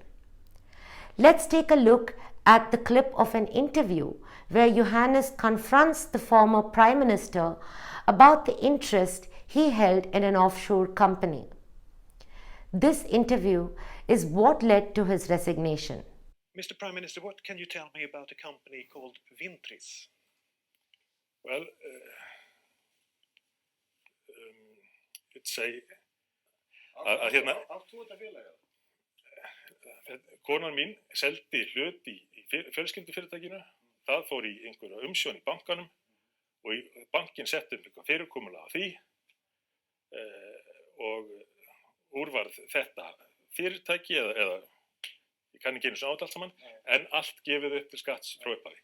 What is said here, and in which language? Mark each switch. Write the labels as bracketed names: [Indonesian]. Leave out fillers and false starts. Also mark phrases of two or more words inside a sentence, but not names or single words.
[English] Let's take a look at the clip of an interview where Johannes confronts the former Prime Minister about the interest he held in an offshore company. This interview is what led to his resignation. Mr. Prime Minister, what can you tell me about a company called Vintris? Well, it's a... [Icelandic] Konan mín seldi hlut í fjölskyldufyrirtækinu, það fór í einhverja umsjón í bankanum og bankin setti upp eitthvað fyrirkomulag á því og úrvarð þetta fyrirtæki eða ég kann ekki einu sinni á þetta allt saman, en allt gefið upp til skatts frá upphafi.